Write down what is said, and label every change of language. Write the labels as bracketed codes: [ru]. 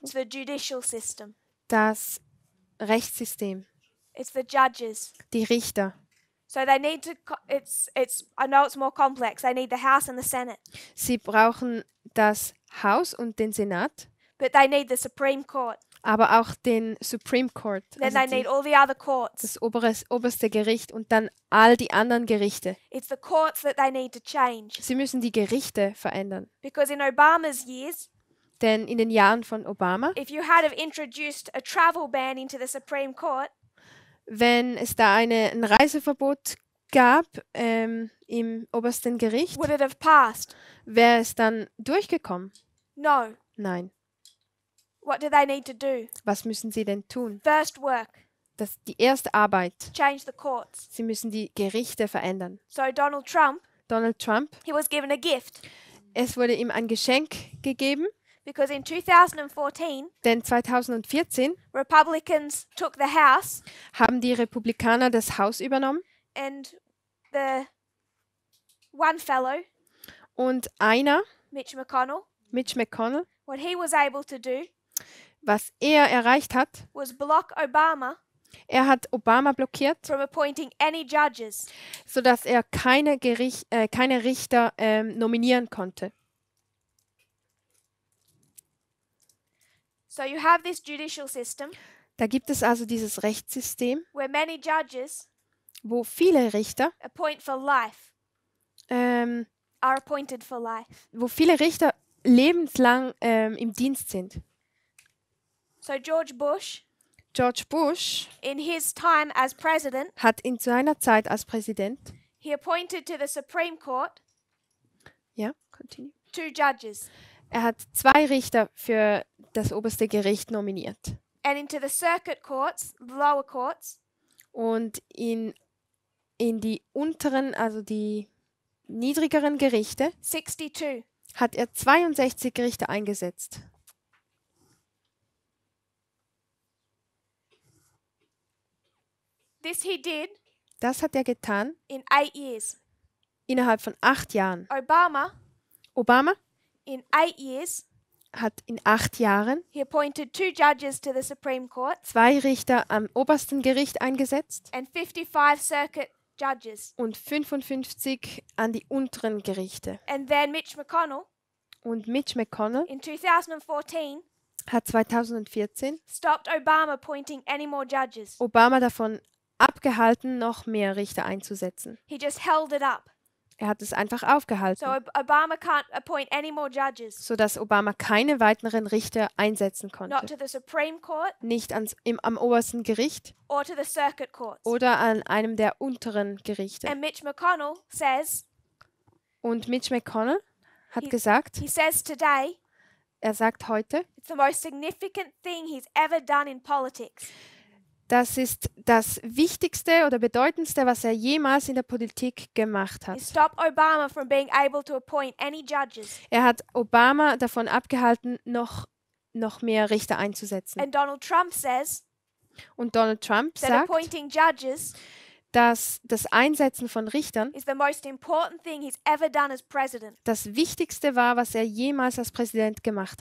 [en] it's the judicial system. [de] das Rechtssystem, [en] It's the judges. [de] die Richter, [en] So they need to. I know it's more complex. They need the House and the Senate, [de] sie brauchen das Haus und den Senat, [en] but they need the Supreme Court. [de] aber auch den Supreme Court, [en] Then [de] also [en] they need all the other courts. [de] das oberste Gericht und dann all die anderen Gerichte. [en] It's the courts that they need to change. [de] Sie müssen die Gerichte verändern. [en] Because in Obama's years, [de] Denn in den Jahren von Obama, [en] if you had have introduced a travel ban into the Supreme Court, [de] wenn es da ein Reiseverbot gab im obersten Gericht, [en] would it have passed? [de] wäre es dann durchgekommen? [en] No. [de] Nein. [en] What do they need to do? [de] Was müssen sie denn tun? [en] First work, [de] Die erste Arbeit. [en] change the courts. [de] Sie müssen die Gerichte verändern. [en] So Donald Trump, [de] Donald Trump, [en] he was given a gift [de] es wurde ihm ein Geschenk gegeben, [en] because in 2014, [de] denn 2014 [en] Republicans took the House [de] haben die Republikaner das Haus übernommen [en] and the one fellow, [de] und einer, [en] Mitch McConnell, [de] Mitch McConnell, [en] what he was able to do [de] was er erreicht hat, [en] was block Obama [de] Er hat Obama blockiert, [en] from appointing any judges. [de] sodass er keine Richter nominieren konnte. [en] So you have this judicial system [de] Da gibt es also dieses Rechtssystem, [en] where many judges [de] wo viele Richter, [en] appoint for life, ähm, are appointed for life. [de] lebenslang im Dienst sind. [en] So George Bush, [de] George Bush [en] in his time as president, [de] hat in seiner Zeit als Präsident, [en] he appointed to the Supreme Court [de] ja, [en] continue. 2 judges, [de] Er hat 2 Richter für das oberste Gericht nominiert. [en] and into the circuit courts, the lower courts, [de] Und in die unteren, also die niedrigeren Gerichte, [en] 62. [de] hat er 62 Richter eingesetzt. [en] This he did [de] Das hat er getan [en] in 8 years. [de] innerhalb von 8 Jahren. Obama [en] In 8 years, [de] hat in 8 Jahren [en] he appointed 2 judges to the Supreme Court [de] 2 Richter am obersten Gericht eingesetzt [en] and 55 circuit judges. [de] und 55 an die unteren Gerichte. [en] And then Mitch McConnell [de] Und Mitch McConnell [en] in 2014 [de] hat 2014 [en] stopped Obama appointing any more judges. [de] Obama davon abgehalten, noch mehr Richter einzusetzen. [en] He just held it up. [de] Er hat es einfach [en] So [de] aufgehalten, [en] Obama can't appoint any more judges. [de] sodass Obama keine weiteren Richter einsetzen [en] Not [de] konnte. [en] to the Supreme Court [de] Nicht am obersten Gericht [en] or to the circuit courts. [de] oder an einem der unteren Gerichte. [en] And Mitch McConnell says, [de] Und Mitch McConnell hat [en] He- [de] gesagt, [en] he says today, [de] er sagt heute, [en] it's the most significant thing he's ever done in politics. [de] das ist das Wichtigste oder Bedeutendste, was er jemals in der Politik gemacht [en] He [de] hat. [en] stopped Obama from being able to appoint any judges. [de] Er hat Obama davon abgehalten, noch mehr Richter einzusetzen. [en] And Donald Trump says [de] Und Donald Trump [en] that [de] sagt, [en] appointing judges [de] dass das Einsetzen von Richtern [en] is the most important thing he's ever done as president. [de] das Wichtigste war, was er jemals als Präsident gemacht